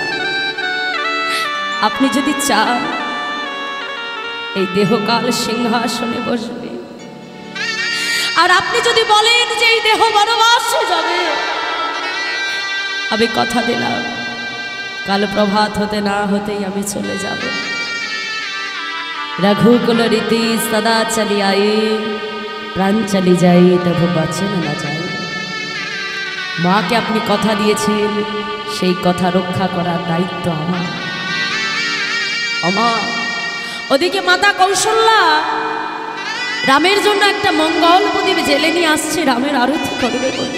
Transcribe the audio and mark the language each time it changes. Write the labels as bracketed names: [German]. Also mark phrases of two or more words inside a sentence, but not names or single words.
[Bangla] আপনি যদি চান এই দেহকাল সিংহাসনে বসবে, আর আপনি যদি বলেন যে এই দেহ বনবাসে যাবে, আমি কথা দিলাম কাল প্রভাত হতে না হতেই আমি চলে যাব। [Awadhi] रघुकुल रीति सदा चली आई, प्राण चली जाई तब बचन ना जाए। [Bangla] মাকে আপনি কথা দিয়েছেন, সেই কথা রক্ষা করার দায়িত্ব আমার। আমার ওদিকে মাতা কৌশল্যা রামের জন্য একটা মঙ্গল প্রদীপ জেলে নিয়ে আসছে, রামের আরতি করবে বলে।